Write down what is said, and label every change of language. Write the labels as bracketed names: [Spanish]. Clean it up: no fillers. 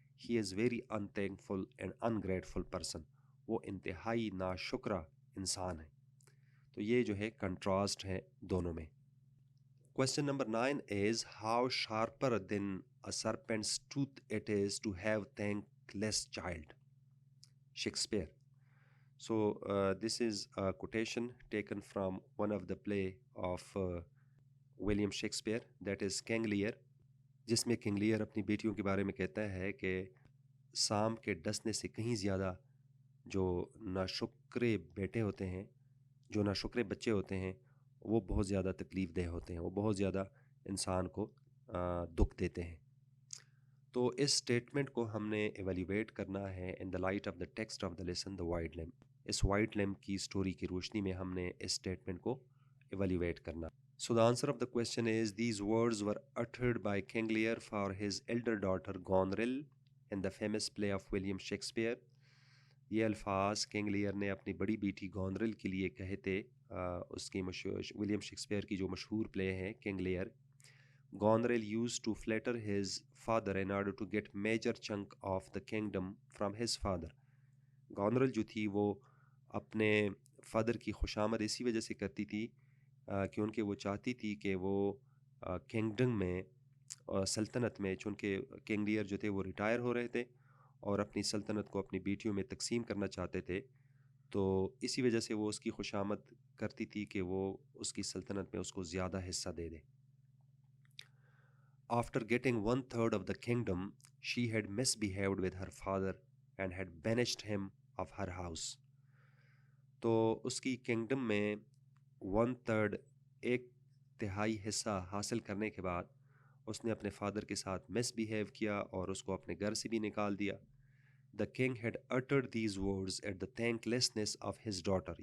[English] He is very unthankful and ungrateful person. [Urdu] وہ انتہائی ناشکرہ انسان ہے. تو یہ جو ہے کنٹراسٹ ہے دونوں میں. [English] Question number 9 is how sharper than a serpent's tooth it is to have thankless child. Shakespeare. So this is a quotation taken from one of the play of William Shakespeare, that is King Lear, [Urdu] جس میں king layer اپنی بیٹیوں کے بارے میں کہتا ہے کہ سام کے ڈسنے سے کہیں زیادہ جو ناشکرے بیٹے ہوتے ہیں جو ناشکرے بچے ہوتے ہیں وہ بہت زیادہ تکلیف دہ ہوتے ہیں, وہ بہت زیادہ انسان کو دکھ دیتے ہیں. تو اس سٹیٹمنٹ کو ہم نے ایویلیویٹ کرنا ہے [English] In the light of the text of the lesson the white lamp. [Urdu] اس white lamp کی سٹوری کی روشنی میں ہم نے اس سٹیٹمنٹ کو ایویلیویٹ کرنا. [English] So the answer of the question is these words were uttered by King Lear for his elder daughter Goneril in the famous play of William Shakespeare. [Urdu] یہ الفاظ کنگ لیئر نے اپنی بڑی بیٹی گونرل کے لیے کہے تھے اس کی ولیم شیکسپیئر کی جو مشہور پلے ہے king layer. [English] Goneril used to flatter his father in order to get major chunk of the kingdom from his father. [Urdu] Goneril جو تھی وہ اپنے فادر کی خوشامد اسی وجہ سے کرتی تھی کیونکہ وہ چاہتی تھی کہ وہ کنگڈم میں سلطنت میں, چونکہ کنگ لیئر جو تھے وہ ریٹائر ہو رہے تھے اور اپنی سلطنت کو اپنی بیٹیوں میں تقسیم کرنا چاہتے تھے, تو اسی وجہ سے وہ اس کی خوشامد کرتی تھی کہ وہ اس کی سلطنت میں اس کو زیادہ حصہ دے دے. [English] After getting 1/3 of the kingdom, she had misbehaved with her father and had banished him of her house. [Urdu] تو اس کی کنگڈم میں 1/3 ایک تہائی حصہ حاصل کرنے کے بعد اس نے اپنے فادر کے ساتھ مس بیہیو کیا اور اس کو اپنے گھر سے بھی نکال دیا. [English] The king had uttered these words at the thanklessness of his daughter.